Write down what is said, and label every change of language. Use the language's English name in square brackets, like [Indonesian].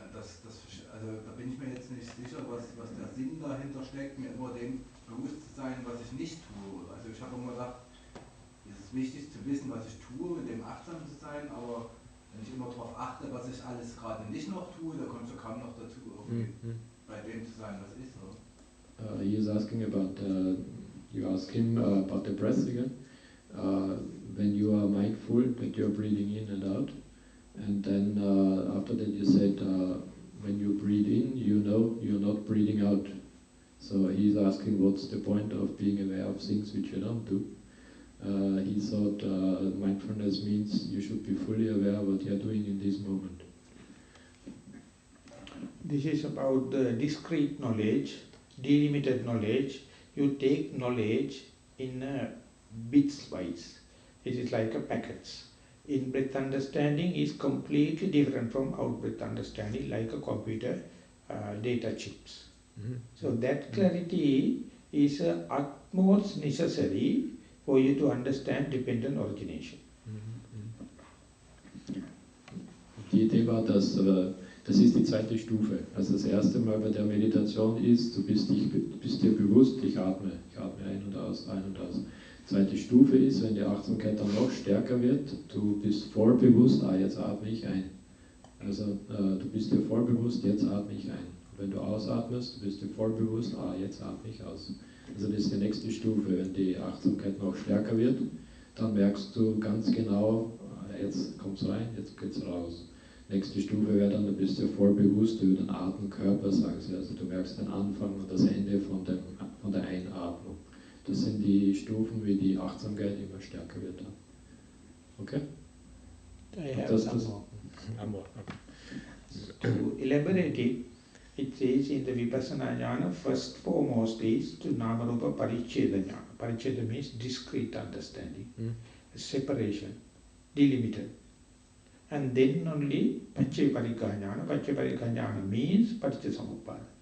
[German] Also da bin ich mir jetzt nicht sicher, was der Sinn dahinter steckt, mir immer dem bewusst zu sein, was ich nicht tue. Also ich habe immer gedacht, es ist wichtig zu wissen, was ich tue, mit dem achtsam zu sein, aber wenn ich immer darauf achte, was ich alles gerade nicht noch tue, da kommst du kaum noch dazu, irgendwie bei dem zu sein, was ist. Oder? [English] He is asking about, you ask him about the breath again. When you are mindful that you are breathing in and out, and then after that you said, when you breathe in, you know you're not breathing out. So he's asking what's the point of being aware of things which you don't do. He thought mindfulness means you should be fully aware of what you're doing in this moment. This is about the discrete knowledge, delimited knowledge. You take knowledge in bits wise. It is like a packets. In-breath understanding is completely different from out-breath understanding, like a computer data chips. So that clarity is utmost necessary for you to understand dependent origination. [German] Die Idee war, dass das ist die zweite Stufe. Also das erste Mal bei der Meditation ist, du bist dir bewusst, ich atme ein und aus, ein und aus. Zweite Stufe ist, wenn die Achtsamkeit dann noch stärker wird, du bist voll bewusst, jetzt atme ich ein. Also du bist dir voll bewusst, jetzt atme ich ein. Wenn du ausatmest, du bist dir voll bewusst, jetzt atme ich aus. Also das ist die nächste Stufe. Wenn die Achtsamkeit noch stärker wird, dann merkst du ganz genau, jetzt kommt es rein, jetzt geht es raus. Nächste Stufe wäre dann, du bist dir voll bewusst über den Atemkörper, sagen sie. Also du merkst den Anfang und das Ende von der Einatmung. Das sind die Stufen, wie die Achtsamkeit immer stärker wird. Okay? [English] I have some more. To elaborate it, it says in the Vipassana Jnana, first foremost is to Namarupa Parichcheda Jnana. Parichcheda means discrete understanding, separation, delimited. And then only Paccayaparikkha Jnana. Paccayaparikkha Jnana means Patichcha Samuppada.